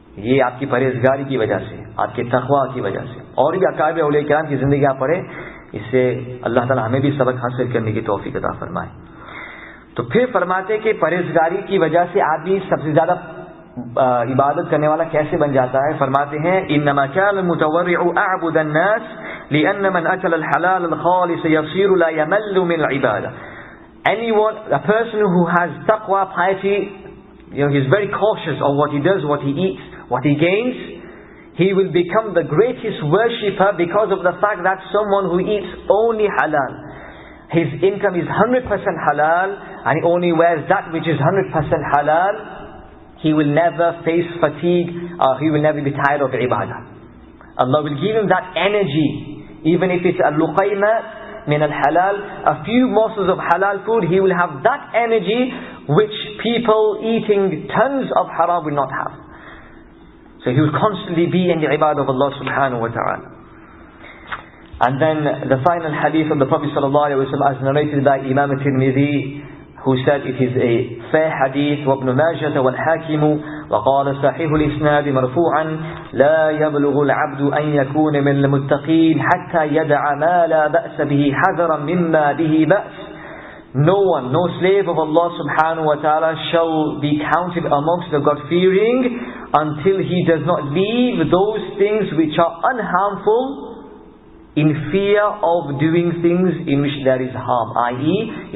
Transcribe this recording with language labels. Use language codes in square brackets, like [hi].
[ur] یہ آپ کی پرہیزگاری کی وجہ سے, آپ کے تقویٰ کی وجہ سے. اور بھی اکابر اولیاء کرام کی زندگی آپ پڑھیں, اس سے اللہ تعالی ہمیں بھی سبق حاصل کرنے کی توفیق عطا فرمائے. تو پھر فرماتے کہ پرہیزگاری کی وجہ سے آدمی سب سے زیادہ عبادت کرنے والا کیسے بن جاتا ہے. فرماتے ہیں [ar] انما كان المتورع اعبد الناس لان من اكل الحلال الخالص يصير لا يمل من العباده. [en] A person who has taqwa, piety, he's very cautious of what he does, what he eats, what he gains. He will become the greatest worshipper because of the fact that someone who eats only halal, his income is 100% halal, and he only wears that which is 100% halal, he will never face fatigue, or he will never be tired of ibadah. Allah will give him that energy, even if it's a [ar] luqayma min al-halal, [en] a few morsels of halal food, he will have that energy which people eating tons of haram will not have. So he will constantly be in the ibadah of Allah subhanahu wa ta'ala. And then the final hadith of the Prophet sallallahu alaihi wasallam as narrated by Imam al-Tirmidhi, who said it is a fair hadith, [ar] وابن ماجة والحاكم وقال صحيح الإسناد مرفوعا لا يبلغ العبد أن يكون من المتقين حتى يدع ما لا بأس به حذرا مما به بأس. [en] No one, no slave of Allah subhanahu wa ta'ala shall be counted amongst the God-fearing until he does not leave those things which are unharmful in fear of doing things in which there is harm, i.e.